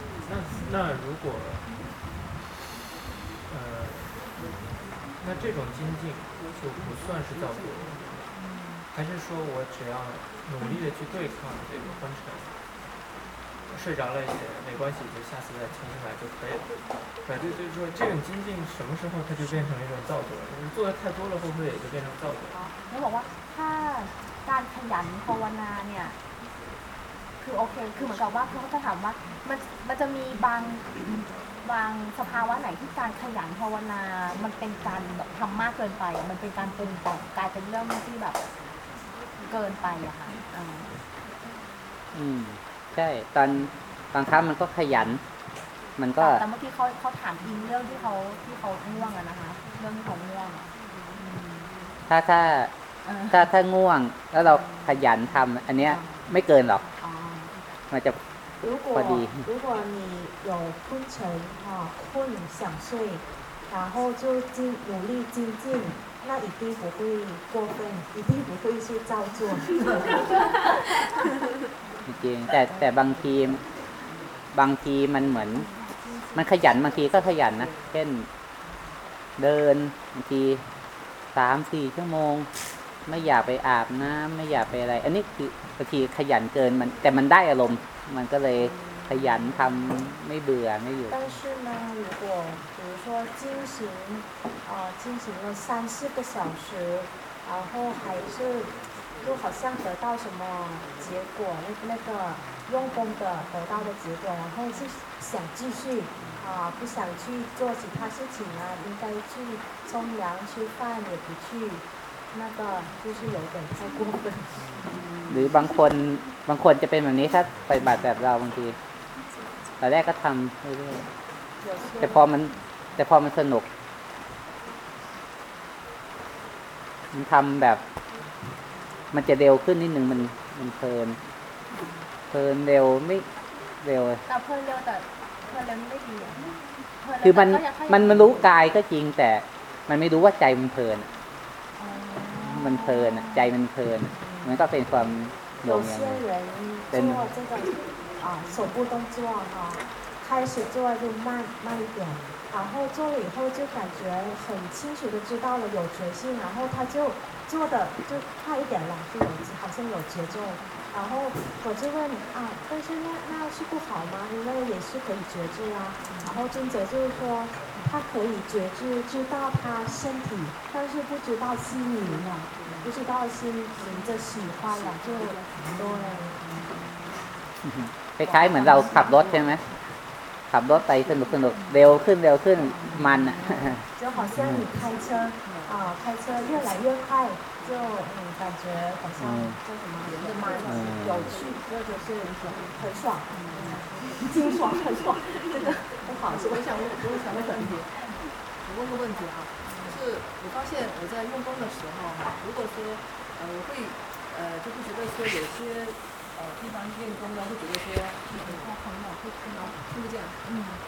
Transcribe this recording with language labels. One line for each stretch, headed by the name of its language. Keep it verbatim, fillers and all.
Chinese: 那那如果，呃，那这种精进就不算是造作，还是说我只要努力的去对抗这个昏沉？睡着了也没关系，就下次再清醒来就可以了。反正就是说，这种精进什么时候它就变成了一种造作了？你做的太多了，会不会也就变成造作？啊，你
Thai: บอกว่าถ้าการขยันภาวนาเนี่ยคือโอเคคือเหมือนกับว่าเขาจะถามว่ามันมันจะมีบางบางสภาวะไหนที่การขยันภาวนามันเป็นการแบบทำมากเกินไปมันเป็นการปรุงแต่งกลายเป็นเรื่องที่แบบเกินไปอะค่ะ อืมใช่ตอนบางครั้งมันก็ขยันมันก็ แต่เมื่อกี้เขาเขาถามอิงเรื่องที่เขาที่เขาง่วงอะนะคะเรื่องของง่วง ถ้าถ้าถ้าถ้าง่วงแล้วเราขยันทำอันเนี้ยไม่เกินหรอกมันจะพอดี
Chinese: 如果你有昏沉啊困想睡然后就精努力精进那一定不会过分一定不会去造作
Thai: จริงๆแต่แต่บางทีบางทีมันเหมือนมันขยันบางทีก็ขยันนะเช่นเดินบางที สามถึงสี่ ชั่วโมงไม่อยากไปอาบน้ำไม่อยากไปอะไรอันนี้คือบางทีขยันเกินมันแต่มันได้อารมณ์มันก็เลยขยันทำไม่เบื่อไม่อยู่
Chinese: 但是呢如果比如说进行啊进行了三四个小时然后还是就好像得到什么结果那那个用功的得到的结果然后是想继续啊、呃、不想去做其他事情啊应该去冲凉吃饭也不去那个就是有点太过分
Thai: หรือบางคนบางคนจะเป็นแบบนี้ถ้าปฏิบัติแบบเราบางทีตอนแรกก็ทำเรื่อยๆแต่พอมันแต่พอมันสนุกมันทำแบบมันจะเร็วขึ้นนิดนึงมันมันเพลินเพลินเร็วไม่เร็ว แต่เพลินเร็วแต่เพลินเร็วไม่ดี คือมันมันมันรู้กายก็จริงแต่มันไม่รู้ว่าใจมันเพลินมันเพลินใจมันเพลิน มันก็เป็นความ
Chinese: 有些人做这个啊手部动作哈，开始做就慢慢一点，然后做了以后就感觉很清楚的知道了有决心，然后他就做的就快一点了，就有好像有节奏。然后我就问啊，但是那那是不好吗？因为也是可以觉知啊。然后尊者就是说，他可以觉知知道他身体，但是不知道心灵了，不知道心灵的喜欢了，就很多了。
Thai: คล้ายๆเหมือนเราขับรถใช่ไหมขับรถไปสนุกสนุกเร็วขึ้นเร็วขึ้นมันอ่ะ
Chinese: 就好像你开车啊，开车越来越快。就嗯，感觉好像叫什么也蛮有趣，或者是很爽，清爽很爽，这个不好。我想问，我想问个问题，我问个问题啊，就是我发现我在用功的时候哈，如果说呃我会呃就会觉得说有些呃地方用功呢，会觉得说很夸张嘛，会看到听不见。嗯。